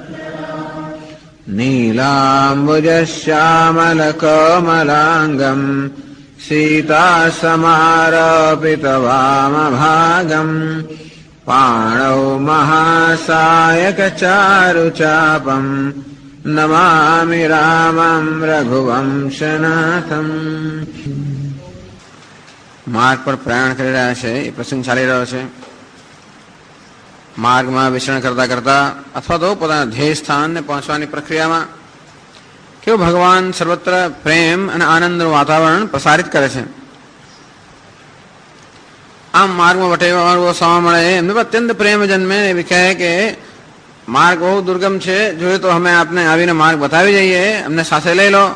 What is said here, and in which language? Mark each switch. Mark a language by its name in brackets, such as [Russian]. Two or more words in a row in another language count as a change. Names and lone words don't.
[Sanskrit] नीलाम्बुजश्यामलकोमलाङ्गम् सीतासमारोपितवामभागम् पाणौ महासायकचारुचापम् नमामि रामं रघुवंशनाथम्। [Gujarati] માર્ગ પર પ્રયાણ કરી રહ્યા છે એ પ્રસંગ ચાલી રહ્યો છે। માર્ગમાં વિચરણ કરતા કરતા અથવા તો પોતાના ધ્યેય સ્થાનને પહોંચવાની પ્રક્રિયામાં કેવો ભગવાન સર્વત્ર પ્રેમ અને આનંદનું વાતાવરણ પ્રસારિત કરે છે। આમ માર્ગમાં વટેવાળો સવા મળે એમને અત્યંત પ્રેમ જન્મે એવી કહે કે માર્ગ બહુ દુર્ગમ છે, જોઈએ તો અમે આપને આવીને માર્ગ બતાવી જઈએ, અમને સાથે લઈ લો।